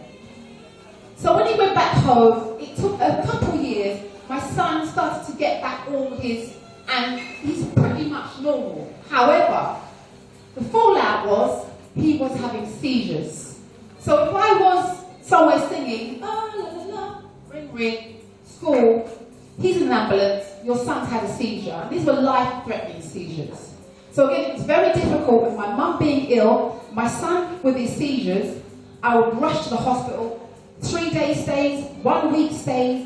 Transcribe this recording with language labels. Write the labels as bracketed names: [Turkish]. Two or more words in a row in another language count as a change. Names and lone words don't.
[English] So when he went back home, it took a couple of years. My son started to get back all his, and he's pretty much normal. However, the fallout was he was having seizures. So if I was somewhere singing, oh, la, la, la, ring, ring, school, he's in an ambulance, your son's had a seizure. And these were life-threatening seizures. So again, it was very difficult with my mum being ill, my son with his seizures. I would rush to the hospital, 3-day stays, 1 week stays.